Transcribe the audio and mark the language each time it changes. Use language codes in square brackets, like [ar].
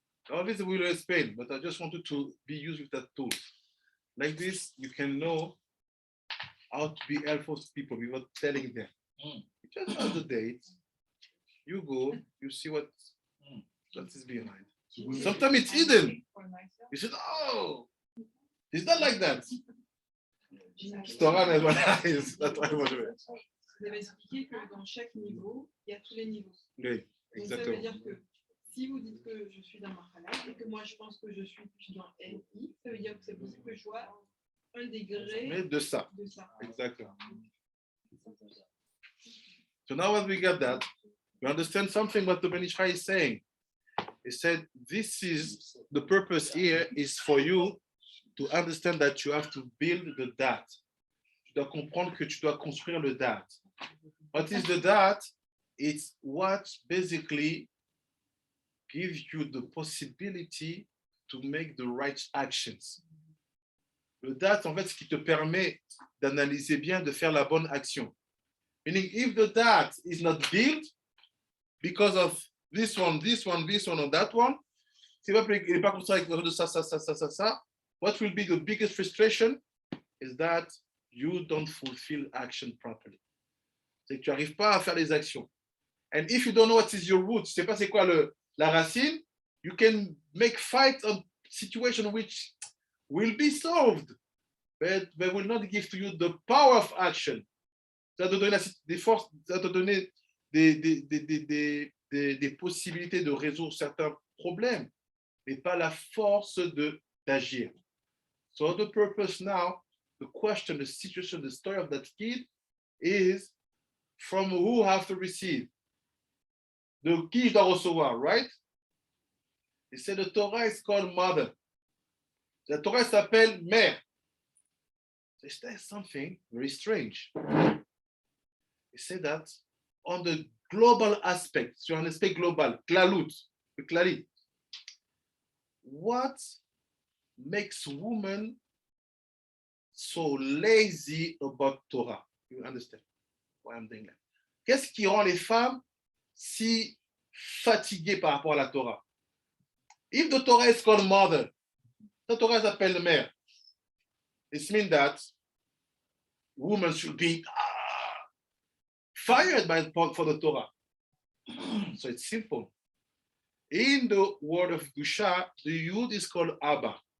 [en] All this we will explain, but I just wanted to be used with that tool. Like this, you can know how to be helpful to people without telling them. Mm. You just have the date, you go, you see what is behind. Sometimes it's hidden. For myself. You said, oh, it's not like that. Torah never lies. That's why I want to. [fr] Vous avez expliqué que dans chaque niveau, il y a tous les niveaux. Oui, Donc ça veut exactement. dire que si vous dites que je suis dans Mahalat et que moi je pense que je suis plus dans LI, ça veut dire que c'est possible que je sois un degré Mais de ça, de ça. exactement. [en] So now when we get that, we understand something what the Ben Ish Chai is saying. He said, this is, the purpose here is for you to understand that you have to build the dat. [fr] Tu dois comprendre que tu dois construire le dat. [en] What is the dat? It's what basically gives you the possibility to make the right actions. [fr] Le dat, en fait, ce qui te permet d'analyser bien, de faire la bonne action. [en] Meaning, if the dat is not built because of this one, or that one, [fr] c'est pas, il n'est pas construit avec de ça, [en] what will be the biggest frustration is that you don't fulfill action properly. [fr] C'est que tu n'arrives pas à faire les actions. [en] And if you don't know what is your root, [fr] tu ne sais pas c'est quoi la racine, [en] you can make fight on situation which will be solved, but they will not give to you the power of action. [fr] Ça va te donner des forces, ça va te donner des possibilités de résoudre certains problèmes, mais pas la force d'agir. [en] So the purpose now, the question, the situation, the story of that kid is from who have to receive. [fr] De qui je dois recevoir, right? Et c'est [en] the Torah is called mother. [fr] La Torah s'appelle mère. [en] There's something very strange. It said that on the global aspect, [fr] sur un aspect global, [en] klalut, le klali, what makes women so lazy about Torah? You understand? why I'm doing that. [fr] Qu'est-ce qui rend les femmes si fatiguées par rapport à la Torah? [en] If the Torah is called mother, the Torah [fr] s'appelle mère. [en] It means that women should be fired for the Torah. So it's simple. In the word of Gusha, the Yud is called Abba.